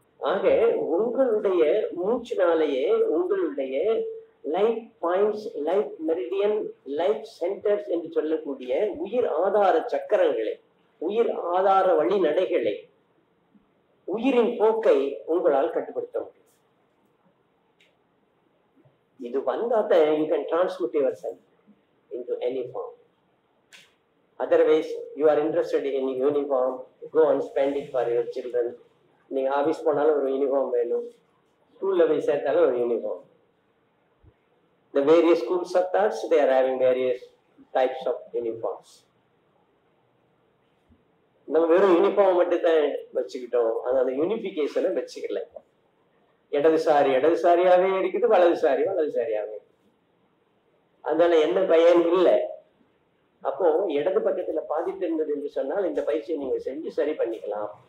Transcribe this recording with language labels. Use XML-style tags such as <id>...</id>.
<ta>ஆக உங்களுடைய மூச்சினாலேயே உங்களுடைய life points, life meridian, life centres என்று சொல்லக்கூடிய உயிர் ஆதார சக்கரங்களை, உயிர் ஆதார வழிநடைகளை, உயிரின் போக்கை உங்களால் கட்டுப்படுத்த முடியும். இது வந்தாதான்</ta> <en>you can transmute yourself into any form. Otherwise, you are interested in uniform, go and spend it for your children.</en> <ta>நீங்க ஆபீஸ் போனாலும் ஒரு யூனிஃபார்ம் வேணும், ஸ்கூல்ல போய் சேர்த்தாலும் ஒரு uniform.</ta> <en>The various schools of thoughts, they are having various types of uniforms.</en> <ta>நம்ம வெறும் யூனிஃபார்ம் மட்டும் தான் வச்சுக்கிட்டோம், ஆனா அந்த யூனிபிகேஷனை வச்சுக்கல. இடதுசாரி இடதுசாரியாவே இருக்குது, வலதுசாரி வலதுசாரியாவே. அதனால என்ன பயன் இல்லை. அப்போ இடது பக்கத்துல பாதிப்பு இருந்தது என்று சொன்னால் இந்த பயிற்சியை நீங்க செஞ்சு சரி பண்ணிக்கலாம்.</ta>